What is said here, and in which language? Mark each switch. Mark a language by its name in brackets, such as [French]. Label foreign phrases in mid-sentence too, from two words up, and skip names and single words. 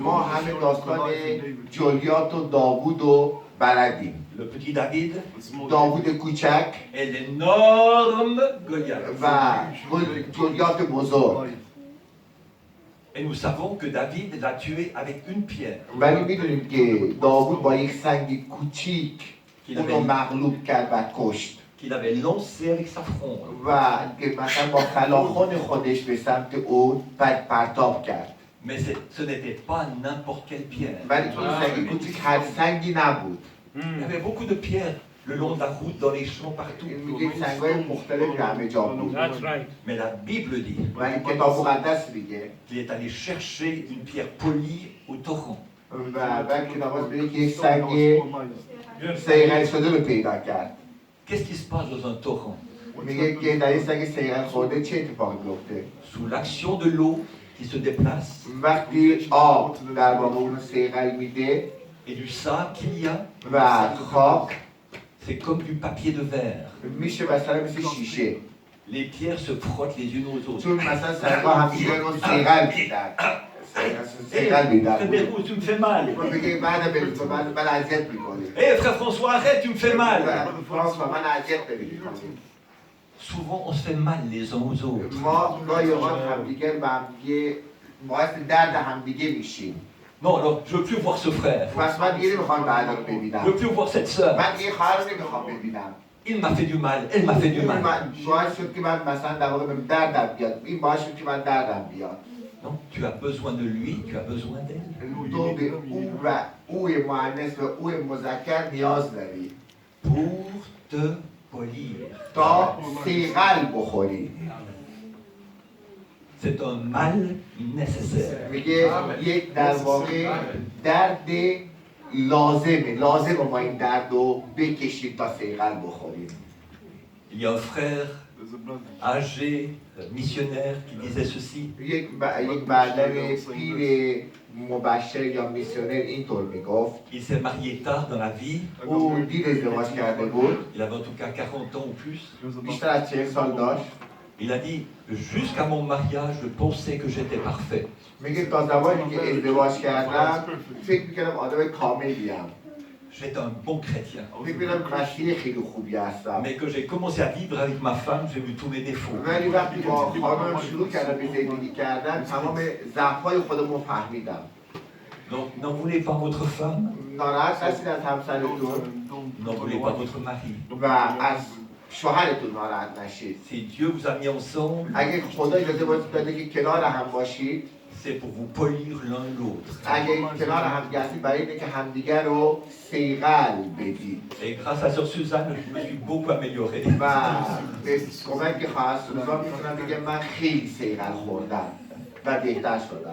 [Persian] ما همه داستان جولیات و داوود رو بلدیم. [French] Le petit David [Persian] داوود کوچک [French] et l'énorme Goliath. [Persian] و جولیات بزرگ. [French] Et nous savons que David l'a tué avec une pierre [Persian] ولی میدونیم که داوود با یک سنگ کوچیک اونو مغلوب کرد و کشت [French] qu'il avait lancé avec sa fronde. [Persian] و که مثلا با فلاخن خودش به سمت او پرتاب کرد. [French] Mais ce n'était pas n'importe quelle pierre. [Persian] ولی تو این سنگ کوچیک هر سنگی نبود. [French] Il y avait beaucoup de pierres le long de la route, dans les champs, partout. [Persian] میگه سنگ‌های مختلفی همه جا بود. [French] Mais la Bible dit [Persian] ولی کتاب مقدس میگه [French] qu'il est allé chercher une pierre polie au torrent. [Persian] و بعد کتاب میگه که یک سنگ صیقل شده رو پیدا کرد. [French] Qu'est-ce qui se passe dans un torrent? [Persian] میگه که در این سنگ صیقل خورده چه اتفاقی میفته؟ [French] Sous l'action de l'eau qui se déplace [Persian] وقتی آب در واقع اون صیقل میده [French] et du sable qu'il y a, [Persian] و خاک [French] c'est comme du papier de verre. [Persian] میشه مثلا مثل شیشه. [French] Les pierres se frottent les unes aux autres. [Persian] چون مثلا سنگ‌ها همدیگه رو صیقل میدن. صیقل میدن. [French] Frère tu me fais mal. [Persian] میگه بعد به من اذیت میکنی. [French] Hé frère François, arrête, tu me fais mal. [Persian] فرانسوا من اذیت نمی‌کنی. [French] Souvent on se fait mal les uns aux autres. [Persian] ما گاهی اوقات همدیگه به همدیگه باعث درد همدیگه میشیم. [French] Non, alors je veux plus voir ce frère. [Persian] پس من دیگه نمیخوام بعدا رو [French] Je [Persian] ببینم. [French] veux plus voir cette sœur. [Persian] من دیگه خواهر رو نمیخوام ببینم. [French] Il m'a fait du mal, elle m'a fait du mal. [Persian] من باعث شد که من مثلا در واقع بهم دردم بیاد. این باعث شد که من دردم بیاد. [French] Non, tu as besoin de lui, tu as besoin d'elle. [Persian] تو به او و اوی مؤنث و اوی مذکر نیاز داری. [French] Pour te polir. [Persian] تا صیقل بخوری. [French] C'est un mal nécessaire. [Persian] میگه یک در واقع درد لازمه ما این درد رو بکشیم تا صیقل بخوریم. [French] Il y a un frère âgé, missionnaire, qui disait ceci. [Persian] یک معلم پیر مبشر یا میسیونر اینطور میگفت. [French] Il s'est marié tard dans la vie. [Persian] او دیر ازدواج کرده بود. [French] Il avait en tout cas 40 ans ou plus. [Persian] بیشتر از 40 سال داشت. [French] Il a dit, jusqu'à mon mariage, je pensais que j'étais parfait. [Persian] میگه تا زمانی که ازدواج کردم فکر میکردم آدم کاملیم. [French] J'étais un bon chrétien. [Persian] فکر میکردم مسیح خیلی خوبی هستم. [French] Mais que j'ai commencé à vivre avec ma femme, j'ai vu tous mes défauts. [Persian] ولی وقتی با خانم شروع کردم به زندگی کردن تمام ضعف‌های خودمو فهمیدم. [French] Donc n'en voulez pas votre femme, [Persian] ناراحت هستید از همسرتون [French] n'en voulez pas votre mari. [Persian] و از شوهرتون ناراحت نشید. [French] Si Dieu vous a mis ensemble, [Persian] اگه خدا اجازه داده که کنار هم باشید، [French] c'est pour vous polir l'un l'autre. [Persian] اگه کنار هم هستید برای اینکه همدیگر رو صیقل بدید. [French] Et grâce à sœur Suzanne, je me suis beaucoup amélioré. [Persian] و به کمک خواهر سوزان میتونم بگم من خیلی صیقل خوردم و بهتر شدم.